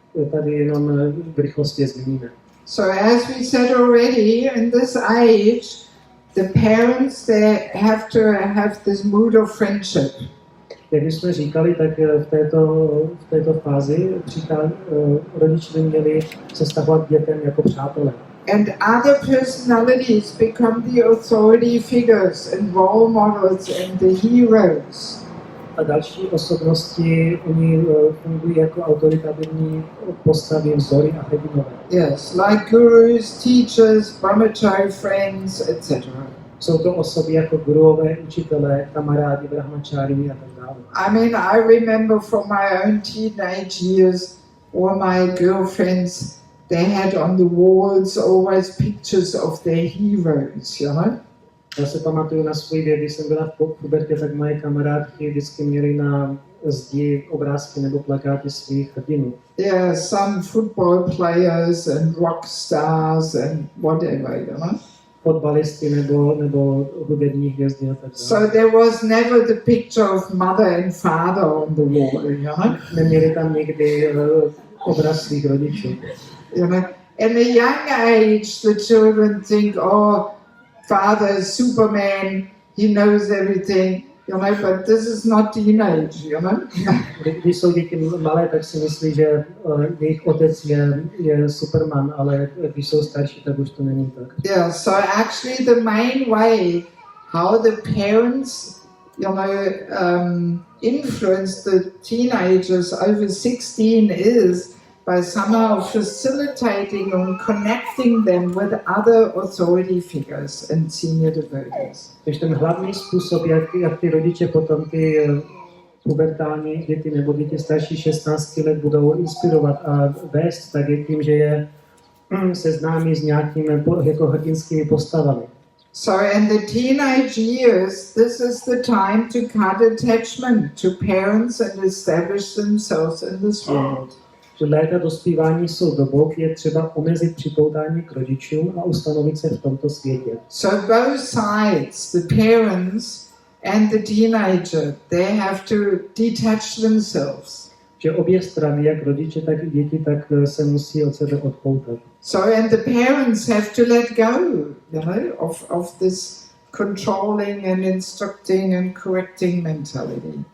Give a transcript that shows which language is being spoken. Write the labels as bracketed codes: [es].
[cs] Tady jenom v rychlosti zmíníme. [en] So as we said already, in this age, the parents, they have to have this mood of friendship. [cs] Jak jsme říkali, tak v této fázi rodiče by měli se vztahovat k dětem jako přátelé. [en] And other personalities become the authority figures and role models and the heroes. [cs] A další osobnosti, oni fungují jako autoritativní postavy, vzory a hrdinové. [en] Yes, like gurus, teachers, brahmachari friends, etc. [cs] Jsou to osoby jako guruové, učitelé, kamarádi, brahmačári a tak dále. [en] I mean, I remember from my own teenage years, all my girlfriends, they had on the walls always pictures of their heroes, you know? [cs] Já se pamatuju na svůj věk, když jsem byla v pubertě, tak moje kamarádky vždycky měly na zdi obrázky nebo plakáty svých hrdinů. [en] Yeah, some football players and rock stars and whatever, you know? [cs] Fotbalisty nebo hudební hvězdy a tak dále. [en] So there was never the picture of mother and father on the wall, you know? [cs] Neměli tam někdy obraz svých rodičů. [en] You know? In a young age, the children think, oh, father is Superman, he knows everything, you know, but this is not teenage, you know. [cs] Když jsou děti malé, tak si myslí, že jejich otec je Superman, ale když jsou starší, tak už to není tak. [en] Yeah, so actually the main way how the parents, you know, influence the teenagers over 16 is by somehow facilitating and connecting them with other authority figures and senior devotees. [cs] Takže ten hlavní způsob, jak ty rodiče potom ty pubertální děti nebo děti starší 16 let budou inspirovat a vést, tak je tím, že je seznámí s nějakými jako hrdinskými postavami. [en] So in the teenage years, this is the time to cut attachment to parents and establish themselves in this world. [cs] Že léta dospívání jsou dobou, je třeba omezit připoutání k rodičům a ustanovit se v tomto světě. [en] So both sides, the parents and the teenager, they have to detach themselves. [cs] Že obě strany, jak rodiče, tak i děti, tak se musí od sebe odpoutat. [en] So and the parents have to let go, you know, of this controlling and instructing and correcting mentality.